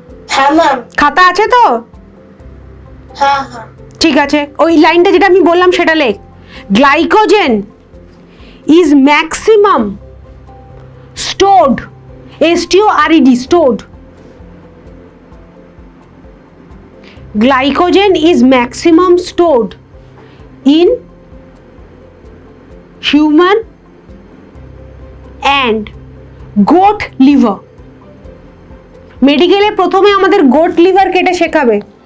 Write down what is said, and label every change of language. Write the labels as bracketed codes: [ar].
[bn] হ্যাঁ ম্যাম। খাতা আছে তো? হ্যাঁ হ্যাঁ। ঠিক আছে, ওই লাইনটা যেটা আমি বললাম সেটা লেখ। [en] Glycogen is maximum stored, STORED, stored. Glycogen is maximum stored in human and goat liver. [bn] মেডিকেলে প্রথমে আমাদের গোট লিভার কেটে শেখাবে।